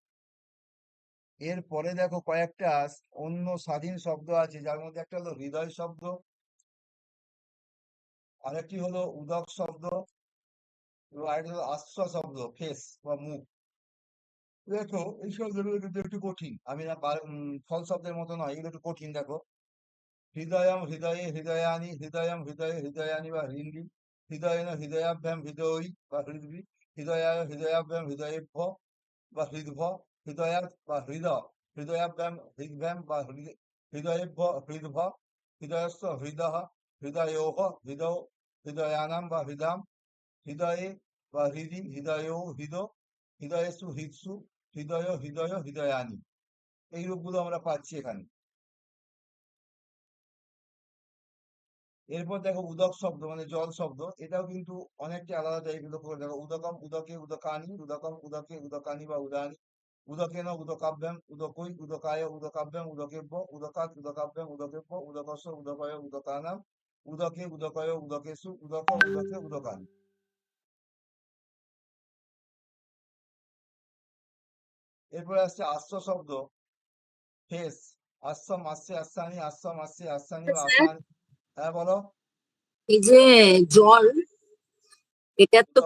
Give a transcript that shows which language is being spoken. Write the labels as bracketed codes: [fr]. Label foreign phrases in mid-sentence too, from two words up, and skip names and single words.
[bn] এরপরে দেখো কয়েকটা অন্য স্বাধীন শব্দ আছে, যার মধ্যে একটা হলো হৃদয় শব্দ, আরেকটি হলো উদক শব্দ, এবং আরেকটি হলো আশ্বা শব্দ, ফেস বা মুখ। দেখো এই শব্দগুলো কিন্তু একটু কঠিন, আমি না ফল শব্দের মতো নয়, এগুলো একটু কঠিন। [sa] দেখো, হৃদয়ম হৃদয়ে হৃদয়ানি, হৃদয়ম হৃদয়ে হৃদয়ানি বা হৃন্দি, হৃদয়েন হৃদয়াভ্যাম হৃদয়ী বা হৃদ্বি, হৃদয়ায় হৃদয়াভ্যাম হৃদয়েভ্য বা হৃদ্ভ, হৃদয়াৎ বা হৃদয়াভ্যাম হৃদ্ভ্যাম বা হৃদয়েভ্য হৃদ্ভ, হৃদয়স্য হৃদः, হৃদয়োঃ হৃদৌ, হৃদয়ানাম বা হৃদাম, হৃদয়ে বা হৃদি, হৃদয়ৌ হৃদ, হৃদয়েষু হৃৎসু, হৃদয়ানি। [bn] এই রূপগুলো আমরা পাচ্ছি এখানে। এরপর দেখো উদক শব্দ মানে জল শব্দ, এটাও কিন্তু অনেকটা আলাদা টাইপের। লক্ষ্য করে দেখো, [sa] উদকম উদকে উদকানি, উদকম উদকে উদকানি বা উদানি, উদকেন উদকাভ্যাম উদকই, উদকায় উদকাভ্যাম উদকেভ্য, উদকাৎ উদকাভ্যাম উদকেভ্য, উদকস্য উদকয় উদকানাম, উদকে, উদকয়, উদকেষু, উদক, উদকে, উদকানি। [bn] এরপরে আসছে আশ্র শব্দ, ফেস। [sa] আশ্রম, আসছে, আস্সানি, আশ্রম, আসছে, আস্সানি বা [bn] স্যার, আসান। হ্যাঁ বলো। এই যে জল, এটার তো